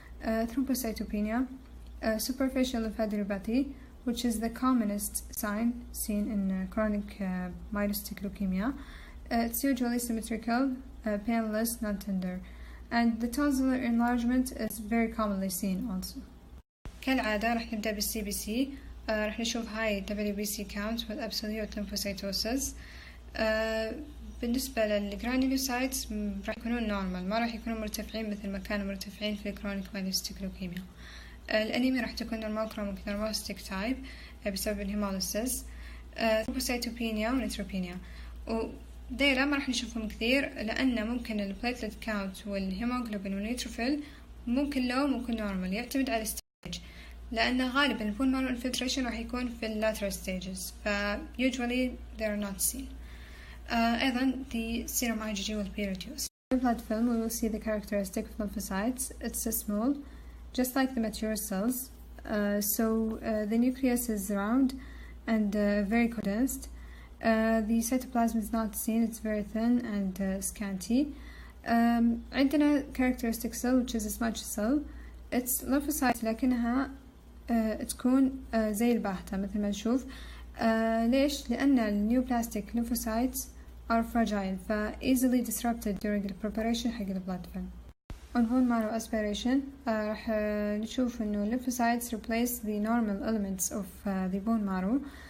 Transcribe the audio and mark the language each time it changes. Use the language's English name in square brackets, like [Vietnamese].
[English] Thrombocytopenia, superficial lymphadenopathy, which is the commonest sign seen in chronic myelocytic leukemia. It's usually symmetrical, painless, non-tender, and the tonsillar enlargement is very commonly seen also. [Arabic] كالعادة راح نبدأ بالسي بي سي. راح نشوف هاي [English] WBC count with absolute lymphocytosis. [Arabic] بالنسبة للجرانيولوسايتس راح يكونون نورمال، ما راح يكونون مرتفعين مثل ما كانوا مرتفعين في الكرونيك مايلوسيتيك لوكيميا. الأنيميا راح تكون نورمالكروميك نورموستيك تايب بسبب الهيموليسيس. ثرومبوسايتوبينيا ونيتروبينيا، وديلا ما راح نشوفهم كثير لأن ممكن البليتلت كاونت والهيموغلوبين والنيتروفيل ممكن لو ممكن نورمال، يعتمد على الستيج، لأن غالبا البون مارو انفلتريشن راح يكون في lateral stages، ف [English] usually they are not seen. أيضا the serum IgG will be reduced. In blood film we will see the characteristic of lymphocytes. It's small, just like the mature cells. The nucleus is round and very condensed. The cytoplasm is not seen, it's very thin and scanty. [Arabic] عندنا [English] characteristic cell which is a smudge cell. It's lymphocytes [Arabic] لكنها تكون زي الباهتة مثل ما نشوف. ليش؟ لأن النيوبلاستيك [English] lymphocytes are fragile ف easily disrupted during the preparation حق the blood film. On bone marrow aspiration [Arabic] راح نشوف إنه [English] lymphocytes replace the normal elements of the bone marrow.